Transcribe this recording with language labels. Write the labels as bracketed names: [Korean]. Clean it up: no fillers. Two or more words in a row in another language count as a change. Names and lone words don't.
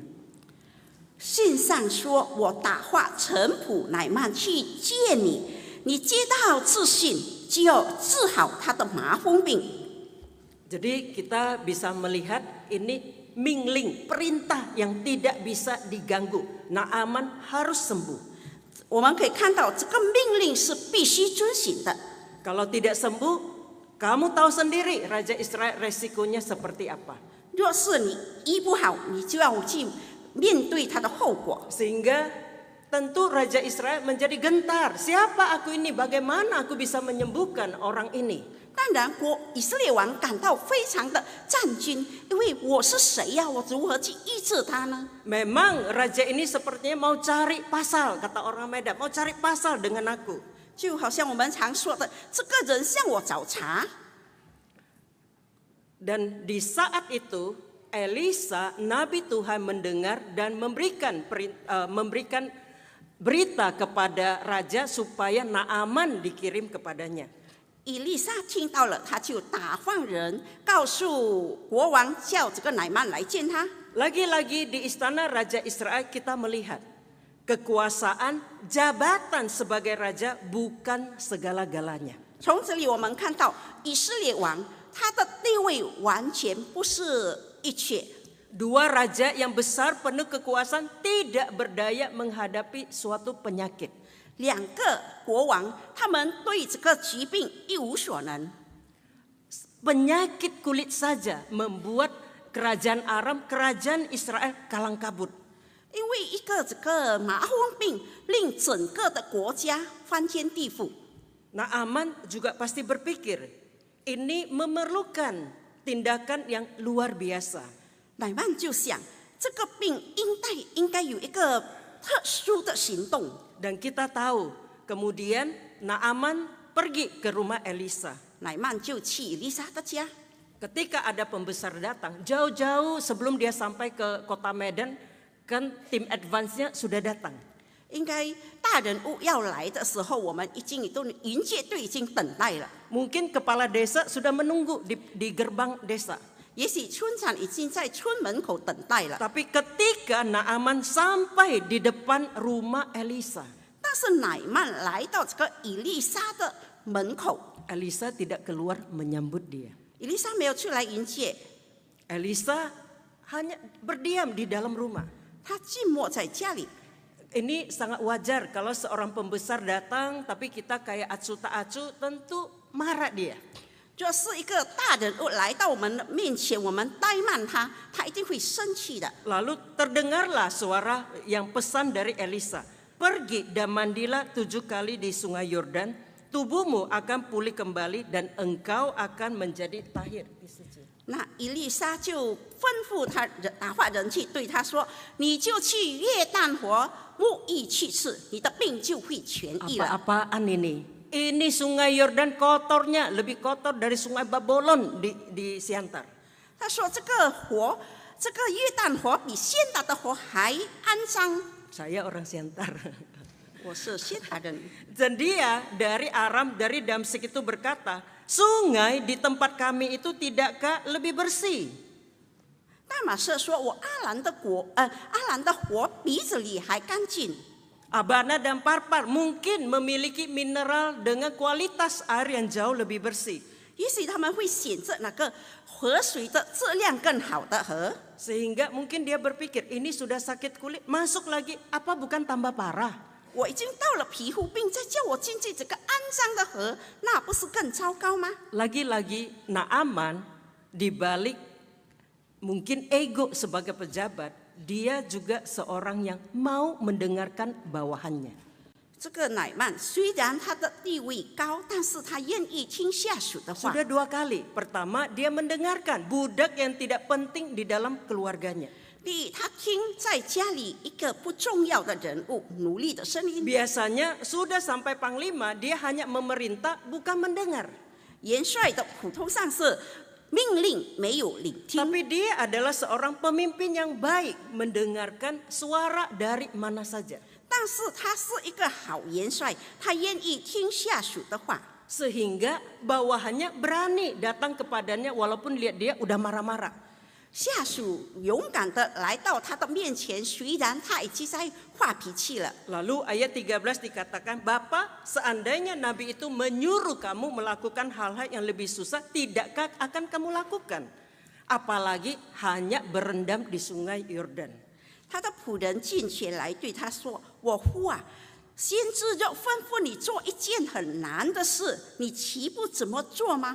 [Chinese] 信上说：“我打发臣仆乃曼去见你，你接到自信，就要治好他的麻风病。” [Indonesian] Jadi kita bisa melihat ini mingling, perintah yang tidak bisa diganggu. Naaman harus sembuh. [Chinese] 我们可以看到这个命令是必须遵循的。 [Indonesian] Kalau tidak sembuh, kamu tahu sendiri Raja Israel resikonya seperti apa. [Chinese] 若是你医不好，你就要去面对它的后果。 [Indonesian] Sehingga tentu Raja Israel menjadi gentar. Siapa aku ini? Bagaimana aku bisa menyembuhkan orang ini? [Chinese] 当然，以色列王感到非常的战惊，因为我是谁呀？我如何去医治他呢？ [Indonesian] Memang raja ini sepertinya mau cari pasal, kata orang Medan, mau cari pasal dengan aku. [Chinese] 就好像我们常说的，这个人向我找茬。 [Indonesian] Dan di saat itu Elisa, Nabi Tuhan mendengar dan memberikan berita kepada raja supaya Naaman dikirim kepadanya. [Chinese] 以利沙听到了，他就打发人告诉国王，叫这个乃曼来见他。 [Indonesian] Lagi-lagi di istana Raja Israel kita melihat kekuasaan, jabatan sebagai raja bukan segala-galanya. [Chinese] 从这里我们看到以色列王他的地位完全不是一切。 [Indonesian] Dua raja yang besar penuh kekuasaan tidak berdaya menghadapi suatu penyakit. [Chinese] 两个国王，他们对这个疾病一无所能。 [Indonesian] Penyakit kulit saja membuat kerajaan Aram, kerajaan Israel kalang kabut. [Chinese] 因为一个这个麻风病，令整个的国家翻天地覆。 [Indonesian] Naaman juga pasti berpikir, ini memerlukan tindakan yang luar biasa. [Chinese] 乃曼就想，这个病应该有一个特殊的行动。 [Indonesian] Dan kita tahu, kemudian Naaman pergi ke rumah Elisa. [Chinese] 乃曼就去以利沙的家， [Indonesian] Ketika ada pembesar datang, jauh-jauh sebelum dia sampai ke kota Medan, kan tim advance-nya sudah datang. [Chinese] 应该大人物要来的时候，我们迎接队已经等待了。 [Indonesian] Mungkin kepala desa sudah menunggu di gerbang desa. [Chinese] 也许村长已经在村门口等待了， [Indonesian] Tapi ketika Naaman sampai di depan rumah Elisa, [Chinese] 但是乃曼来到这个以利沙的门口， [Indonesian] Elisa tidak keluar menyambut dia. [Chinese] 以利沙没有出来迎接， [Indonesian] Elisa hanya berdiam di dalam rumah. [Chinese] 他静默在家里。 [Indonesian] Ini sangat wajar kalau seorang pembesar datang, tapi kita kayak acu tak acu, tentu marah dia. [Chinese] 就是一个大人物来到我们的面前，我们怠慢他，他一定会生气的。 [Indonesian] Lalu terdengarlah suara yang pesan dari Elisa. Pergi dan mandilah 7 kali di sungai Yordan. Tubuhmu akan pulih kembali dan engkau akan menjadi tahir. [Chinese] 那以利沙就吩咐他打发人去对他说：“你就去约旦河沐浴7次，你的病就会痊愈了。” [Indonesian] Apa-apaan ini? Ini sungai Yordan kotornya lebih kotor dari sungai Babylon di Siantar. [Chinese] 他说：“这个约旦河比现打的河还肮脏。 [Indonesian] Saya orang Siantar. ” [Chinese] 我是现打人。 [Indonesian] Dan dia dari Aram, dari Damsik itu berkata, sungai di tempat kami itu tidakkah lebih bersih? [Chinese] 大马士说：“我阿兰的河比这里还干净。” [Indonesian] Abana dan Parpar mungkin memiliki mineral dengan kualitas air yang jauh lebih bersih. [Chinese] 也许他们会选择那个河水的质量更好的河。 [Indonesian] Sehingga mungkin dia berpikir, ini sudah sakit kulit, masuk lagi, apa bukan tambah parah? [Chinese] 我已经到了皮肤病，再叫我进去这个肮脏的河，那不是更糟糕吗？ [Indonesian] Lagi-lagi Naaman dibalik mungkin ego sebagai pejabat, dia juga seorang yang mau mendengarkan bawahannya. [Chinese] 这个乃曼虽然他的地位高，但是他愿意听下属的话。 [Indonesian] Sudah 2 kali. Pertama, dia mendengarkan budak yang tidak penting di dalam keluarganya. [Chinese] 第一，他听在家里一个不重要的人物努力的声音。 [Indonesian] Biasanya sudah sampai panglima, dia hanya memerintah, bukan mendengar. [Chinese] 元帅的普通上是命令，没有聆听。 [Indonesian] Tapi dia adalah seorang pemimpin yang baik, mendengarkan suara dari mana saja. [Chinese] 但是他是一个好元帅，他愿意听下属的话。 [Indonesian] Sehingga bawahannya berani datang kepadanya walaupun lihat dia udah marah-marah. [Chinese] 下属勇敢的来到他的面前，虽然他已经在发脾气了。 [Indonesian] Lalu ayat 13 dikatakan, Bapak, seandainya Nabi itu menyuruh kamu melakukan hal-hal yang lebih susah, tidakkah akan kamu lakukan? Apalagi hanya berendam di sungai Yordan. [Chinese] 他的仆人进前来对他说：“我父啊，先知就吩咐你做一件很难的事，你岂不怎么做吗？